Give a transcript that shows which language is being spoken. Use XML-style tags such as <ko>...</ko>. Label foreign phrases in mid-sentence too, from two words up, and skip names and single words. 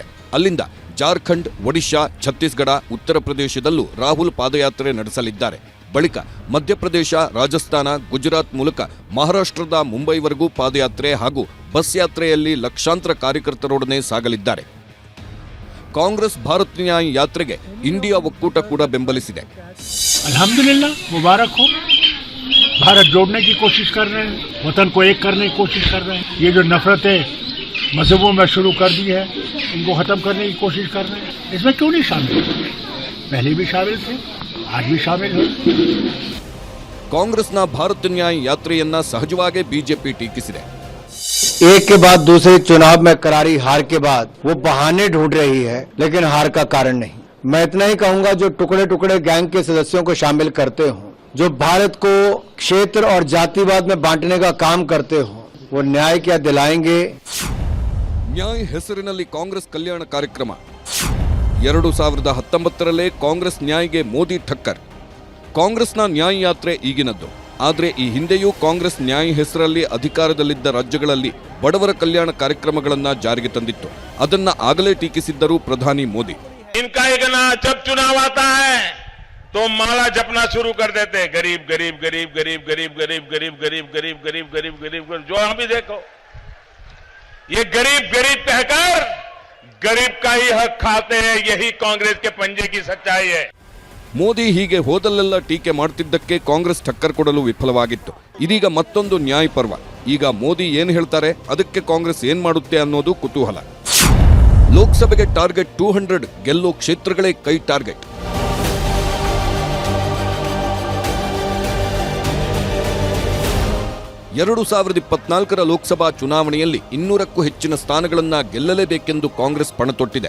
<kn>ಅಲ್ಲಿಂದ ಜಾರ್ಖಂಡ್, ಒಡಿಶಾ, ಛತ್ತೀಸ್ಗಢ, ಉತ್ತರ ಪ್ರದೇಶದಲ್ಲೂ ರಾಹುಲ್ ಪಾದಯಾತ್ರೆ ನಡೆಸಲಿದ್ದಾರೆ. ಬಳಿಕ ಮಧ್ಯಪ್ರದೇಶ, ರಾಜಸ್ಥಾನ, ಗುಜರಾತ್ ಮೂಲಕ ಮಹಾರಾಷ್ಟ್ರದ ಮುಂಬೈವರೆಗೂ ಪಾದಯಾತ್ರೆ ಹಾಗೂ ಬಸ್ ಯಾತ್ರೆಯಲ್ಲಿ ಲಕ್ಷಾಂತರ ಕಾರ್ಯಕರ್ತರೊಡನೆ ಸಾಗಲಿದ್ದಾರೆ. ಕಾಂಗ್ರೆಸ್ ಭಾರತ್ ನ್ಯಾಯ್ ಯಾತ್ರೆಗೆ ಇಂಡಿಯಾ ಒಕ್ಕೂಟ ಕೂಡ ಬೆಂಬಲಿಸಿದೆ.</kn> <hi>अल्हम्दुलिल्लाह, मुबारक हो. भारत जोड़ने की कोशिश कर रहे हैं, वतन को एक करने की कोशिश कर रहे हैं. ये जो नफरतें मजहबों में शुरू कर दी है, इनको खत्म करने की कोशिश कर रहे हैं. इसमें क्यों नहीं शामिल? पहले भी शामिल थे, आज भी शामिल हो.</hi> <kn>ಕಾಂಗ್ರೆಸ್ನ ಭಾರತ್ ನ್ಯಾಯ್ ಯಾತ್ರೆಯನ್ನ ಸಹಜವಾಗಿ ಬಿಜೆಪಿ ಟೀಕಿಸಿದೆ.</kn> <hi>एक के बाद दूसरे चुनाव में करारी हार के बाद वो बहाने ढूंढ रही है, लेकिन हार का कारण नहीं. मैं इतना ही कहूंगा, जो टुकड़े टुकड़े गैंग के सदस्यों को शामिल करते हो, जो भारत को क्षेत्र और जातिवाद में बांटने का काम करते हो, वो न्याय क्या दिलाएंगे?</hi> <kn>ನ್ಯಾಯ್ ಹೆಸರಿನಲ್ಲಿ ಕಾಂಗ್ರೆಸ್ ಕಲ್ಯಾಣ ಕಾರ್ಯಕ್ರಮ. 2019ರಲ್ಲೇ ಕಾಂಗ್ರೆಸ್ ನ್ಯಾಯ್ಗೆ ಮೋದಿ ಠಕ್ಕರ್. ಕಾಂಗ್ರೆಸ್ನ ನ್ಯಾಯ್ ಯಾತ್ರೆ ಈಗಿನದ್ದು. ಆದರೆ ಈ ಹಿಂದೆಯೂ ಕಾಂಗ್ರೆಸ್ ನ್ಯಾಯ್ ಹೆಸರಲ್ಲಿ ಅಧಿಕಾರದಲ್ಲಿದ್ದ ರಾಜ್ಯಗಳಲ್ಲಿ ಬಡವರ ಕಲ್ಯಾಣ ಕಾರ್ಯಕ್ರಮಗಳನ್ನ ಜಾರಿಗೆ ತಂದಿತ್ತು. ಅದನ್ನ ಆಗಲೇ ಟೀಕಿಸಿದ್ದರು ಪ್ರಧಾನಿ ಮೋದಿ.</kn> <hi>इनका एक ना जब चुनाव आता है तो माला जपना शुरू कर देते, गरीब गरीब गरीब गरीब गरीब गरीब गरीब गरीब गरीब गरीब गरीब गरीब. जो अभी देखो, ये गरीब गरीब कहकर गरीब का ही हक खाते हैं. यही कांग्रेस के पंजे की सच्चाई है.</hi> <kn>ಮೋದಿ ಹೀಗೆ ಹೋದಲ್ಲೆಲ್ಲ ಟೀಕೆ ಮಾಡ್ತಿದ್ದಕ್ಕೆ ಕಾಂಗ್ರೆಸ್ ಟಕ್ಕರ್ ಕೊಡಲು ವಿಫಲವಾಗಿತ್ತು. ಇದೀಗ ಮತ್ತೊಂದು ನ್ಯಾಯ್ ಪರ್ವ. ಈಗ ಮೋದಿ ಏನ್ ಹೇಳ್ತಾರೆ, ಅದಕ್ಕೆ ಕಾಂಗ್ರೆಸ್ ಏನ್ ಮಾಡುತ್ತೆ ಅನ್ನೋದು ಕುತೂಹಲ. ಲೋಕಸಭೆಗೆ ಟಾರ್ಗೆಟ್ 200, ಗೆಲ್ಲೋ ಕ್ಷೇತ್ರಗಳೇ ಕೈ ಟಾರ್ಗೆಟ್. 2024ರ ಲೋಕಸಭಾ ಚುನಾವಣೆಯಲ್ಲಿ 200ಕ್ಕೂ ಹೆಚ್ಚಿನ ಸ್ಥಾನಗಳನ್ನ ಗೆಲ್ಲಲೇಬೇಕೆಂದು ಕಾಂಗ್ರೆಸ್ ಪಣತೊಟ್ಟಿದೆ.</kn>